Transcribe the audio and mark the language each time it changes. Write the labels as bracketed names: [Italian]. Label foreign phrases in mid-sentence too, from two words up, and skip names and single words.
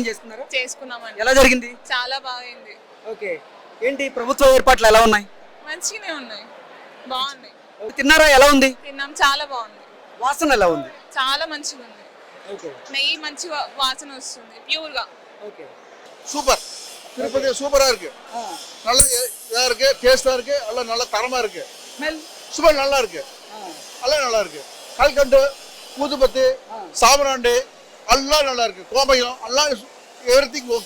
[Telugu] చేసుకున్నామండి. ఎలా జరిగింది? చాలా బాగుంది. ఓకే, ఏంటి ప్రభుత్వ ఏర్పాట్లు ఎలా ఉన్నాయి? మంచిగానే ఉన్నాయి, బాగున్నాయి. తిన్నారా? ఎలా ఉంది? తిన్నాం, చాలా బాగుంది. వాసన ఎలా ఉంది? చాలా మంచిగా ఉంది, నెయ్యి మంచి వాసన వస్తుంది, ప్యూర్ గా. [Tamil] சூப்பர். திருப்பதி சூப்பரா இருக்கு, நல்ல இதா இருக்கு, டேஸ்டா இருக்கு, நல்ல நல்ல தரமா இருக்கு, ஸ்மெல் நல்லா இருக்கு, எல்லாம் நல்லா இருக்கு. கல்கண்டு, ஊதுபத்தி, சாம்பிராண்டி எல்லாம் நல்லா இருக்கு, கோமயம் எல்லாம் [English] everything okay.